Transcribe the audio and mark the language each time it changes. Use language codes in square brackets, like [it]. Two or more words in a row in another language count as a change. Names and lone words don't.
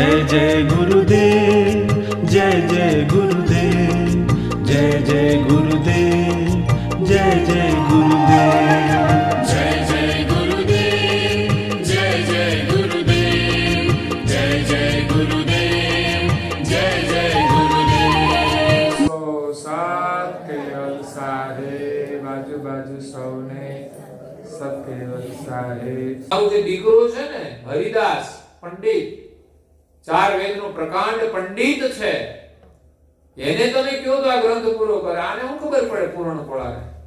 [hi] जय गुरुदेव, जय जय गुरुदेव, जय जय गुरुदेव, जय जय गुरुदेव, जय जय गुरुदेव, जय जय गुरुदेव, जय जय गुरुदेव, जय जय गुरुदेव। [gu] સો સાત કેવલ સાહેબ, આજુબાજુ સૌને સત કેવલ સાહેબ. આવું જે દીકરો છે ને હરિદાસ પંડિત, ચાર વેદનો પ્રકાંડ પંડિત છે, એને તમે કયો તો આ ગ્રંથ પૂરો કરે, આને શું ખબર પડે પૂર્ણ પળાને?